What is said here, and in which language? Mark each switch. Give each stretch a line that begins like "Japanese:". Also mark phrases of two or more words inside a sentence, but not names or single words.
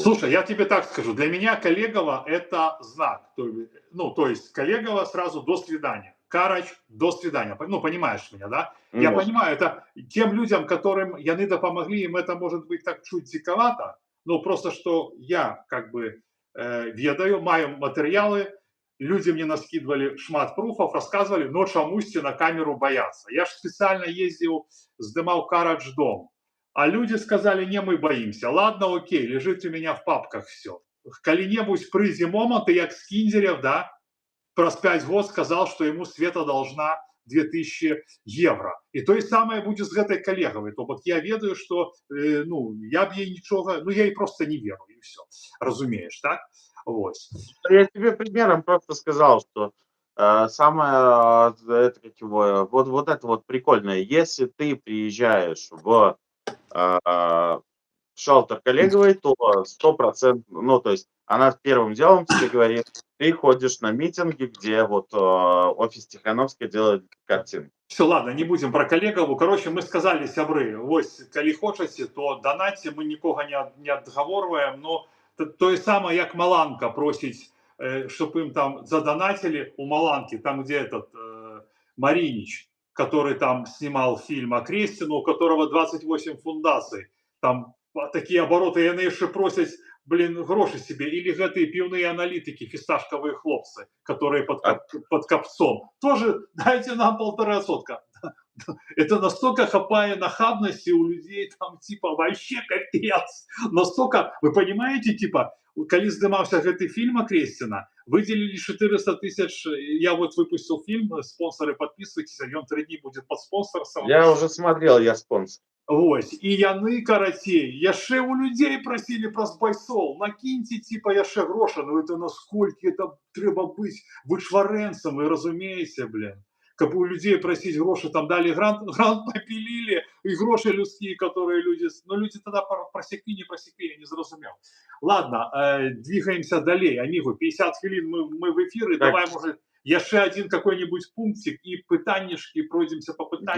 Russian: слушай, я тебе так скажу, для меня Колегова это знак. Ну, то есть Колегова сразу до свидания. Карач, до свидания. Ну, понимаешь меня, да? Я понимаю, это тем людям, которым
Belarusian: яны допомогли,
Russian: им это может быть так чуть диковато, но просто что я как бы
Belarusian: ведаю, маю
Russian: материалы, люди мне наскидывали шмат пруфов, рассказывали, но чамусьці на камеру боятся. Я ж специально ездил, сдымал Карач дом. А люди сказали, не, мы боимся. Ладно, окей, лежит у меня в папках все.
Belarusian: Калі-небудзь прыйдзе момант, и як Скинзерев, да, праз 5 год
Russian: сказал, что ему Света должна 2000 евро. И то же самое будет с этой Колеговой.
Belarusian: То бок я ведаю,
Russian: что, ну, я б ей ничего, ну, я ей просто не веру, и все. Разумеешь, так? Вот. Я тебе примером просто сказал, что самое это как его, вот это вот прикольное. Если ты приезжаешь в шелтер Колеговой, то 100%, ну, то есть она первым делом тебе говорит, ты ходишь на митинги, где вот офис Тихановской делает картины. Все, ладно, не будем про Колегову. Короче, мы сказали,
Belarusian: сябры, вось, калі хочаце, то донатьте, мы нікога не адгаворваем,
Russian: но то самое, як Маланка просить, чтобы им там задонатили у Маланки, там где этот Маринич, который там снимал фильм о Крестину, у которого 28 фундаций, там такие обороты,
Belarusian: яны яшчэ просяць,
Russian: блин, грошы себе, или гэтые пивные аналитики, фисташковые хлопцы, которые А под копцом, тоже дайте нам 1,5%. Это настолько хапая нахабности у людей, там, типа, вообще капец. Настолько, вы понимаете, типа,
Belarusian: калі здымаўся гэты фильм Кресціна,
Russian: выделили 400 тысяч, я вот выпустил фильм, спонсоры, подписывайтесь, он 3 дні будет под спонсорством. я уже смотрел, я спонсор.
Belarusian: Вось, і яны, карацей, яшчэ у людзей прасілі праз байсол, накіньце, типа, яшчэ грошы, ну это насколькі это трэба быць вычварэнцам, вы разумееце, блин.
Russian: Каб у людей просить гроши, там дали грант попилили, и гроши людские, которые люди... Ну, люди тогда просекли, не просекли, я не зрозумел. Ладно, двигаемся далее. Амигу, 50 хвилин мы в эфире, Так. давай, может, еще один какой-нибудь пунктик и пытаннишки, пройдемся по пытанию.